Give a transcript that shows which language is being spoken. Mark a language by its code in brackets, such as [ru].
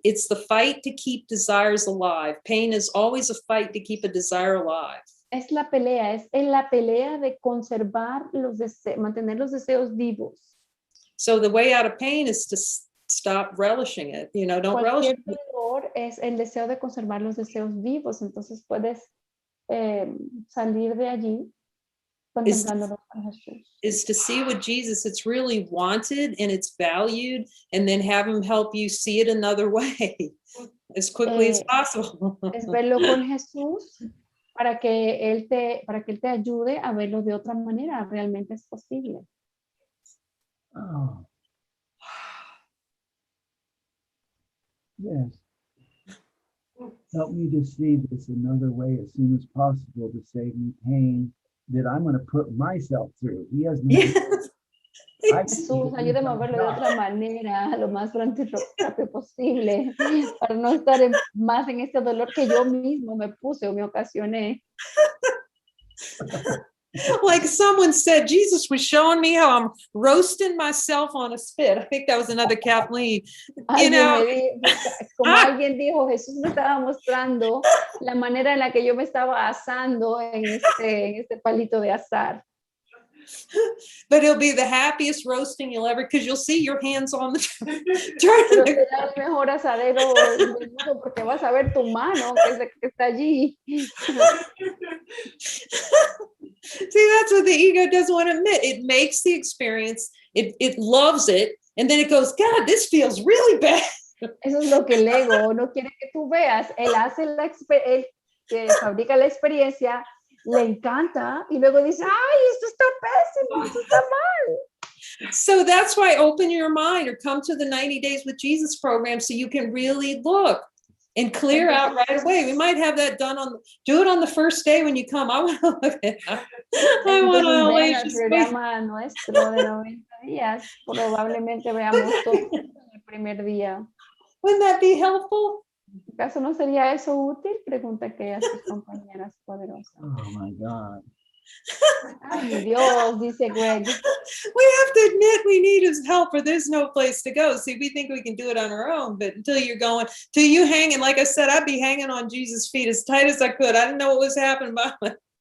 [en] It's the fight to keep desires alive. Pain is always a fight to keep a desire alive. [es] Es la pelea, es en la pelea de conservar los deseos, mantener los deseos vivos. [en] So the way out of pain is to stop relishing it. You know, don't relish [es] Cualquier dolor es el deseo de conservar los deseos vivos, entonces puedes salir de allí contemplando a Jesús. [en] is to see what Jesus, it's really wanted and it's valued, and then have him help you see it another way as quickly as possible. [es] Es verlo con Jesús para que él te ayude a verlo de otra manera. Realmente es posible. [en] Oh. Yes. Help me to see this another way as soon as possible to save me pain that I'm going to put myself through. He has no. I [es] Jesús, ayúdame a verlo de otra manera, lo más pronto y rápido posible, para no estar más en este dolor que yo mismo me puse o me ocasioné. [en] Like someone said, Jesus was showing me how I'm roasting myself on a spit. I think that was another Kathleen. [es] Como alguien dijo, Jesús me estaba mostrando la manera en la que yo me estaba asando en este palito de asar. [en] But it'll be the happiest roasting you'll ever, because you'll see your hands on the [es] Pero [en] turn. [es] será el mejor asadero del mundo porque vas a ver tu mano que está allí. [en] See, that's what the ego doesn't want to admit. It makes the experience, it loves it, and then it goes, God, this feels really bad. [es] Eso es lo que el ego no quiere que tú veas. Él hace él que fabrica la experiencia, le encanta y luego dice, ay, esto está pésimo, esto está mal. [en] So that's why open your mind or come to the 90 Days with Jesus program so you can really look and clear out right away. We might have that done do it on the first day when you come. I want to look at that. I want to [es] ven al programa nuestro de 90 días. Probablemente veamos todo en el primer día. [en] Wouldn't that be helpful? [es] ¿Acaso no sería eso útil? Pregunta aquella a sus compañeras poderosas. [en] Oh my God. [es] Ay, Dios, dice Greg. [en] We have to admit we need his help or there's no place to go. See, we think we can do it on our own, but until you hanging, like I said, I'd be hanging on Jesus' feet as tight as I could. I didn't know what was happening, but